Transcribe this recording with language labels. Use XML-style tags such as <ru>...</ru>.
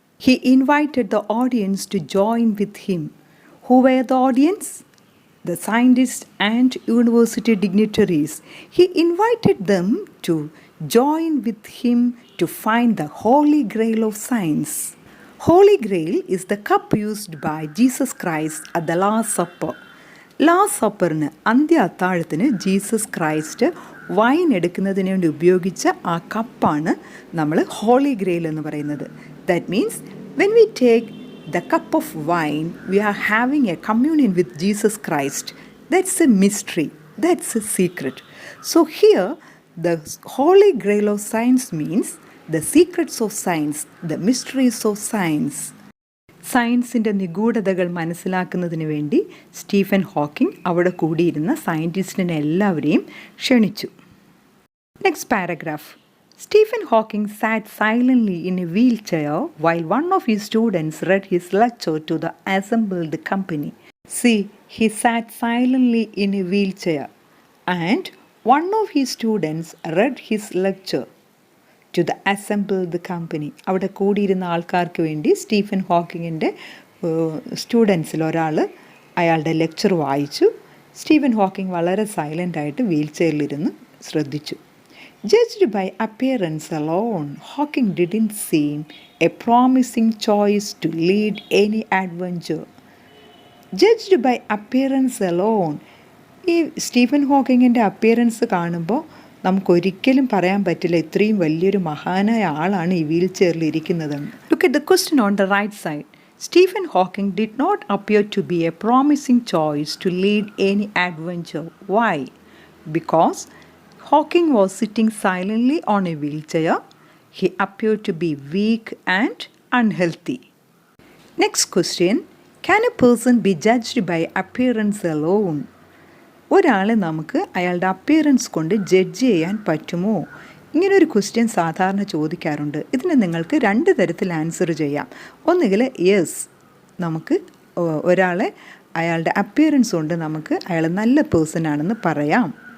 <en>He invited the audience to join with him. Who were the audience? The scientists and university dignitaries. He invited them to join with him to find the holy grail of science. Holy Grail is the cup used by Jesus Christ at the Last Supper.</en> <ml>Last സപ്പറിന്, അന്ത്യ അത്താഴത്തിന് Jesus Christ wine എടുക്കുന്നതിന് വേണ്ടി ഉപയോഗിച്ച ആ കപ്പാണ് നമ്മൾ holy grail എന്ന് പറയുന്നത്.</ml> <en>That means when we take the cup of wine, we are having a communion with Jesus Christ. That's a mystery. That's a secret. So here, the Holy Grail of Science means the secrets of science, the mysteries of science.</en> <ml>സയൻസിൻ്റെ നിഗൂഢതകൾ മനസ്സിലാക്കുന്നതിന് വേണ്ടി Stephen Hawking അവിടെ കൂടിയിരുന്ന സയൻറ്റിസ്റ്റിനെ എല്ലാവരെയും ക്ഷണിച്ചു. Next paragraph.</ml> <en>Stephen Hawking sat silently in a wheelchair while one of his students read his lecture to the assembled company. See, he sat silently in a wheelchair and one of his students read his lecture to the assembled company.</en> <ml>അവിടെ കൂടിയിരുന്ന ആൾക്കാർക്ക് വേണ്ടി Stephen ഹോക്കിങ്ങിൻ്റെ സ്റ്റുഡൻസിൽ ഒരാൾ അയാളുടെ lecture വായിച്ചു. Stephen Hawking വളരെ സൈലൻ്റായിട്ട് wheel ചെയറിലിരുന്ന് ശ്രദ്ധിച്ചു.</ml> <en>Judged by appearance alone, Hawking didn't seem a promising choice to lead any adventure. Judged by appearance alone,</en> <ml>ഈ Stephen ഹോക്കിങ്ങിൻ്റെ appearance കാണുമ്പോൾ നമുക്കൊരിക്കലും പറയാൻ പറ്റില്ല ഇത്രയും വലിയൊരു മഹാനായ ആളാണ് ഈ വീൽ ചെയറിൽ ഇരിക്കുന്നതെന്ന്.</ml> <en>Look at the question on the right side. Stephen Hawking did not appear to be a promising choice to lead any adventure. Why? Because Hawking was sitting silently on a wheelchair. He appeared to be weak and unhealthy. Next question. Can a person be judged by appearance alone?</en> <ml>ഒരാളെ നമുക്ക് അയാളുടെ appearance കൊണ്ട് judge ചെയ്യാൻ പറ്റുമോ? ഇങ്ങനൊരു question സാധാരണ ചോദിക്കാറുണ്ട്. ഇതിന് നിങ്ങൾക്ക് 2 തരത്തിൽ ആൻസർ ചെയ്യാം. ഒന്നുകിൽ യെസ്, നമുക്ക് ഒരാളെ അയാളുടെ അപ്പിയറൻസ് കൊണ്ട് നമുക്ക് അയാൾ നല്ല പേഴ്സൺ ആണെന്ന് പറയാം.</ml>